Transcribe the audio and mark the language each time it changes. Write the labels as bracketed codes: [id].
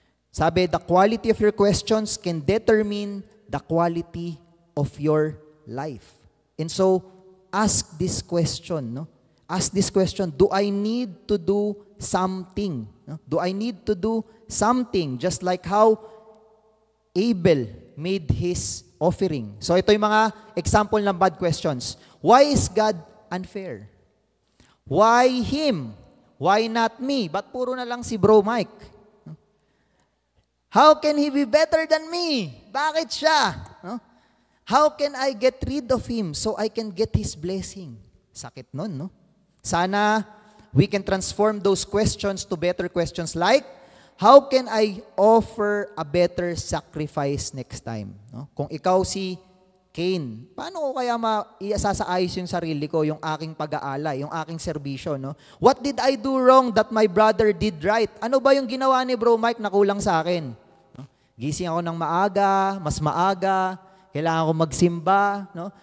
[en] Sabi, the quality of your questions can determine the quality of your life. And so, ask this question, no? Ask this question, do I need to do something? No? Do I need to do something? Just like how Abel made his offering. [tl] So ito yung mga example ng [en] bad questions. Why is God unfair? Why him? Why not me? [tl] Ba't puro na lang si Bro Mike? [en] How can he be better than me? [tl] Bakit siya? [en] No? How can I get rid of him so I can get his blessing? [tl] Sakit nun, [en] no? Sana we can transform those questions to better questions like, how can I offer a better sacrifice next time? No? [tl] Kung ikaw si Cain, paano ko kaya iasasaayos yung sarili ko, yung aking pag-aalay, yung aking serbisyo? No? [en] What did I do wrong that my brother did right? [tl] Ano ba yung ginawa ni Bro Mike na kulang sa akin? No? Gising ako ng maaga, mas maaga, kailangan ko magsimba, no?